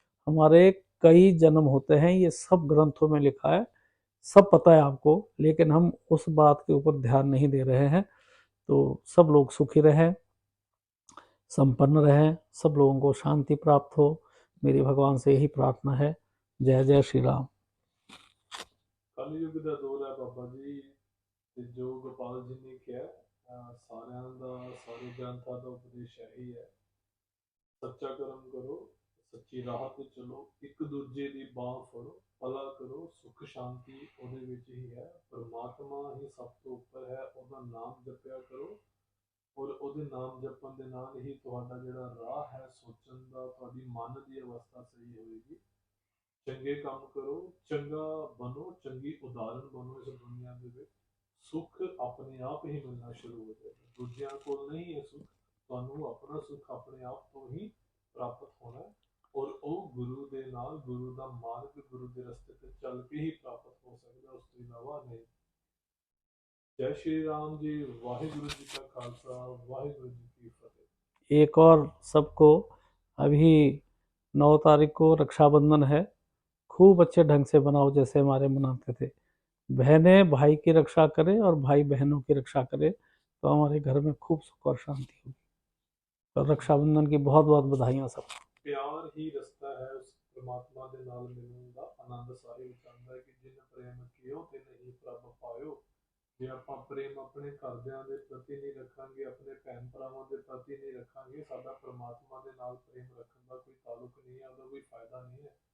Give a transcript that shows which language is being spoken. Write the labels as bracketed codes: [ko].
[hi] हमारे कई जन्म होते हैं, ये सब ग्रंथों में लिखा है, सब पता है आपको, लेकिन हम उस बात के ऊपर ध्यान नहीं दे रहे हैं। तो सब लोग सुखी रहें, संपन्न रहें, सब लोगों को शांति प्राप्त हो, मेरी भगवान से यही प्रार्थना है। जय जय श्री राम। [pa] कलयुग ਦਾ ਦੌਰ ਹੈ ਬਾਬਾ ਜੀ, ਤੇ ਜੋ ਗੋਪਾਲ ਜੀ ਨੇ ਕਿਹਾ, ਸਾਰਿਆਂ ਦਾ, ਸਾਰੇ ਗ੍ਰੰਥਾਂ ਦਾ ਉਪਦੇਸ਼ ਇਹੀ ਹੈ, ਸੱਚਾ ਕਰਮ ਕਰੋ, ਸੱਚੀ ਰਾਹ ਤੇ ਚਲੋ, ਇੱਕ ਦੂਜੇ ਦੀ ਬਾਹ ਫੜੋ, ਭਲਾ ਕਰੋ, ਸੁਖ ਸ਼ਾਂਤੀ ਉਹਦੇ ਵਿੱਚ ਹੀ ਹੈ। ਪਰਮਾਤਮਾ ਹੀ ਸਭ ਤੋਂ ਉੱਪਰ ਹੈ, ਉਹਦਾ ਨਾਮ ਜਪਿਆ ਕਰੋ, ਔਰ ਉਹਦੇ ਨਾਮ ਜਪਣ ਦੇ ਨਾਲ ਹੀ ਤੁਹਾਡਾ ਜਿਹੜਾ ਰਾਹ ਹੈ ਸੋਚਣ ਦਾ, ਤੁਹਾਡੀ ਮਨ ਦੀ ਅਵਸਥਾ ਸਹੀ ਹੋਏਗੀ। ਚੰਗੇ ਕੰਮ ਕਰੋ, ਚੰਗਾ ਬਣੋ, ਚੰਗੀ ਉਦਾਹਰਨ ਬਣੋ ਇਸ ਦੁਨੀਆ ਦੇ ਵਿੱਚ। ਸੁੱਖ ਆਪਣੇ ਆਪ ਹੀ ਮਿਲਣਾ ਸ਼ੁਰੂ ਹੋ ਜਾਏਗਾ, ਦੂਜਿਆਂ ਕੋਲ ਨਹੀਂ ਹੈ ਸੁੱਖ, ਤੁਹਾਨੂੰ ਆਪਣਾ ਸੁੱਖ ਆਪਣੇ ਆਪ ਤੋਂ ਹੀ ਪ੍ਰਾਪਤ ਹੋਣਾ ਹੈ। ਔਰ ਉਹ ਗੁਰੂ ਦੇ ਨਾਲ, ਗੁਰੂ ਦਾ ਮਾਰਗ, ਗੁਰੂ ਦੇ ਰਸਤੇ ਤੇ ਚੱਲ ਕੇ ਹੀ ਪ੍ਰਾਪਤ ਹੋ ਸਕਦਾ, ਉਸ ਤੋਂ ਇਲਾਵਾ ਨਹੀਂ। [hi] जय श्री राम जी। वाहिगुरु जी का खालसा, वाहिगुरु जी की फतेह। एक और सबको, अभी 9 तारीख को रक्षाबंधन है, खूब अच्छे ढंग से बनाओ जैसे हमारे मनाते थे। बहनें भाई की रक्षा करें और भाई बहनों की रक्षा करें, तो हमारे घर में खूब सुख और शांति होगी। और रक्षाबंधन की बहुत बहुत बधाइयाँ सबको। [pa] ਪਿਆਰ ਹੀ ਰਸਤਾ ਹੈ ਉਸ ਪ੍ਰਮਾਤਮਾ ਦੇ ਨਾਲ ਮਿਲਣ ਦਾ। ਆਨੰਦ ਸਾਹਿਬ ਚਾਹੁੰਦਾ ਹੈ ਕਿ ਜਿਨ ਪ੍ਰੇਮ ਕੀਓ ਤੇ ਨਹੀਂ ਪ੍ਰਭ ਪਾਇਓ, ਜੇ ਆਪਾਂ ਪ੍ਰੇਮ ਆਪਣੇ ਘਰਦਿਆਂ ਦੇ ਪ੍ਰਤੀ ਨਹੀਂ ਰੱਖਾਂਗੇ, ਆਪਣੇ ਭੈਣ ਭਰਾਵਾਂ ਦੇ ਪ੍ਰਤੀ ਨਹੀਂ ਰੱਖਾਂਗੇ, ਸਾਡਾ ਪ੍ਰਮਾਤਮਾ ਦੇ ਨਾਲ ਪ੍ਰੇਮ ਰੱਖਣ ਦਾ ਕੋਈ ਤਾਲੁਕ ਨਹੀਂ ਹੈ, ਉਹਦਾ ਕੋਈ ਫਾਇਦਾ ਨਹੀਂ ਹੈ।